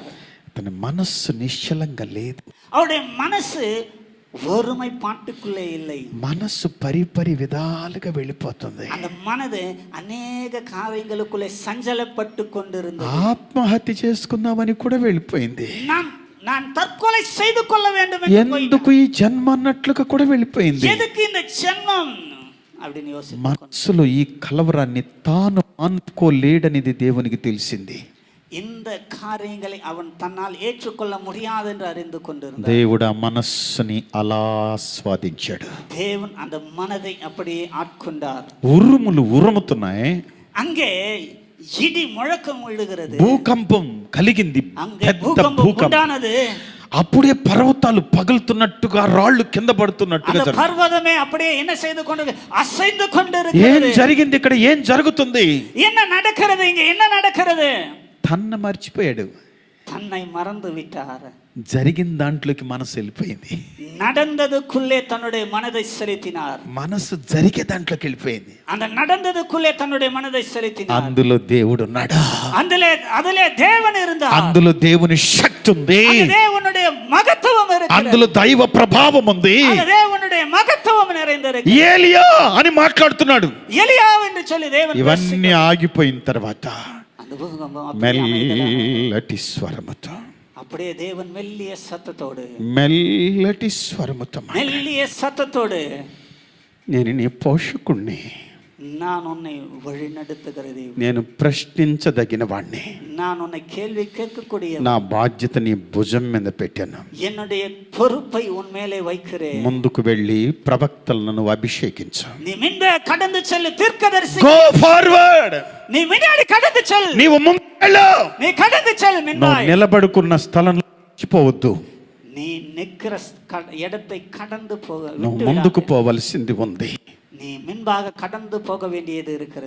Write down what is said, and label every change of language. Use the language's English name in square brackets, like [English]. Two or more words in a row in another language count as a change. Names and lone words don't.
[Telugu] అతని మనస్సు నిశ్చలంగా లేదు. [Tamil] அவருடைய மனசு ஒருமைப்பாட்டுக்குள்ளே இல்லை. [Telugu] మనస్సు పరిపరి విధాలుగా వెళ్ళిపోతుంది. [Tamil] அந்த மனது அநேக காரியங்களுக்குள்ளே சஞ்சலப்பட்டு கொண்டிருந்தது. [Telugu] ఆత్మహత్య చేసుకుందామని కూడా వెళ్ళిపోయింది. [Tamil] நான் தற்கொலை செய்து கொள்ள வேண்டும் [Telugu] ఎందుకు ఈ జన్మ అన్నట్లుగా కూడా వెళ్ళిపోయింది. [Tamil] எதுக்கு இந்த ஜென்மம் அப்படின்னு யோசிச்சு [Telugu] మనస్సులో ఈ కలవరాన్ని తాను అనుకోలేడనిది దేవునికి తెలిసింది. [Tamil] இந்த காரியங்களை அவன் தன்னால் ஏற்றுக்கொள்ள முடியாது என்று அறிந்து கொண்டிருந்தான். [Telugu] దేవుడు ఆ మనస్సుని అలా స్వాధీనించాడు. [Tamil] தேவன் அந்த மனதை அப்படியே ஆட்கொண்டார். [Telugu] ఉరుములు ఉరుముతున్నాయి, [Tamil] அங்கே இடி முழக்கம் விழுகிறது, [Telugu] భూకంపం కలిగింది, [Tamil] அங்கே [Telugu] పెద్ద భూకంపం భూకంపం. [Tamil] உண்டானது. [Telugu] అప్పుడే పర్వతాలు పగులుతున్నట్టుగా, రాళ్ళు కింద పడుతున్నట్టుగా [Tamil] அந்த பர்வதமே அப்படியே என்ன செய்து கொண்டு அசைந்து [Telugu] ఏం [Tamil] கொண்டிருக்கிறது. [Telugu] జరిగింది ఇక్కడ? ఏం జరుగుతుంది? [Tamil] என்ன நடக்கிறது இங்க? என்ன நடக்கிறது? [Telugu] తన్ను మర్చిపోయాడు. [Tamil] தன்னை மறந்து விட்டார். [Telugu] జరిగిన దాంట్లోకి మనసు వెళ్ళిపోయింది. [Tamil] நடந்ததுக்குள்ளே தன்னுடைய மனதை செலுத்தினார். [Telugu] మనసు జరిగే దాంట్లోకి వెళ్ళిపోయింది. [Tamil] அந்த நடந்ததுக்குள்ளே தன்னுடைய மனதை செலுத்தினார். [Telugu] అందులో దేవుడు ఉన్నాడా? [Tamil] அதிலே தேவன் இருந்தார். [Telugu] అందులో దేవుని శక్తి ఉంది. [Tamil] தேவனுடைய மகத்துவம் இருக்கிறது. [Telugu] అందులో దైవ ప్రభావం ఉంది. [Tamil] தேவனுடைய மகத்துவம் நிறைந்திருக்கு. [Telugu] ఏలియా అని మాట్లాడుతున్నాడు. [Tamil] எலியா என்று சொல்லி தேவன் [Telugu] ఇవన్నీ ఆగిపోయిన తర్వాత [Tamil] அந்த பூகம்பம் [Telugu] మెల్లటి స్వరముతో, [Tamil] அப்படியே தேவன் மெல்லிய சத்தத்தோடு, [Telugu] మెల్లటి స్వరముతో, [Tamil] மெல்லிய சத்தத்தோடு, [Telugu] నేను నీ పోషకుణ్ణి, [Tamil] நான் உன்னை வழிநடத்துகிற தேவன், [Telugu] నేను ప్రశ్నించదగిన వాణ్ణి, [Tamil] நான் உன்னை கேள்வி கேட்கக்கூடிய, [Telugu] నా బాధ్యత నీ భుజం మీద పెట్టాను, [Tamil] என்னுடைய பொறுப்பை உன் மேலே வைக்கிறேன். [Telugu] ముందుకు వెళ్ళి ప్రవక్తలను నువ్వు అభిషేకించు. [Tamil] நீ முன்ப கடந்து செல்லு தீர்க்கதரிசி. [English] go forward. [Tamil] நீ முன்னாடி கடந்து செல். [Telugu] నీవు ముందుకు వెళ్ళు. [Tamil] நீ கடந்து செல். [Telugu] నువ్వు [Tamil] முன்னாடி [Telugu] నిలబడుకున్న స్థలంలో మర్చిపోవద్దు. [Tamil] நீ நிக்கிற இடத்தை கடந்து போக [Telugu] నువ్వు ముందుకు పోవలసింది ఉంది. [Tamil] நீ முன்பாக கடந்து போக வேண்டியது இருக்கிறது.